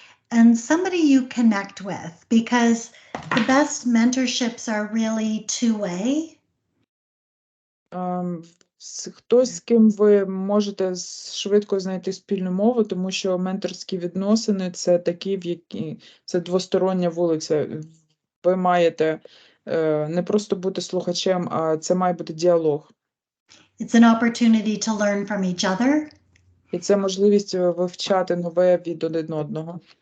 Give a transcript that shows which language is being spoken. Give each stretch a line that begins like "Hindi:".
English: And somebody you connect with, because the best mentorships are really two-way.
Ukrainian: Хтось, з ким ви можете швидко знайти спільну мову, тому що менторські відносини – це такі, в які це двостороння вулиця. Ви маєте не просто бути слухачем, а це має бути діалог.
English: It's an opportunity to learn from each other.
Ukrainian: І це можливість вивчати нове від один одного.